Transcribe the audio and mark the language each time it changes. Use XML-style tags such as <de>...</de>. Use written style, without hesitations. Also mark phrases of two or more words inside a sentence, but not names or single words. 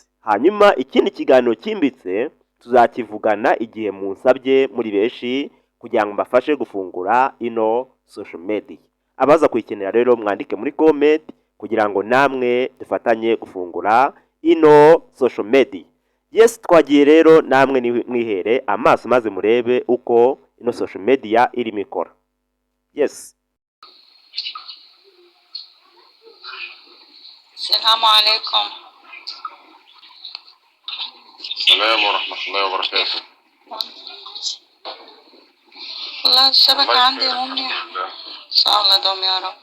<rw>Hanyuma ikindi kiganiro kimbitse tuzakivugana igihe munsabye muri benshi kugira ngo mbafashe gufungura ino</rw> <en>social media.</en> <rw>Abaza kuyikenera rero mwandike muri comment kugira ngo namwe dufatanye gufungura ino</rw> <en>social media.</en> <rw>Yes, twagiye rero namwe mwihere amaso maze murebe uko ino</rw> <en>social media</en> <rw>irimo ikora. Yes.</rw> <ar>السلام عليكم. السلام ورحمة الله وبركاته. والله الشبكة عندي مو منيح. إن شاء الله دوم يا رب.</ar>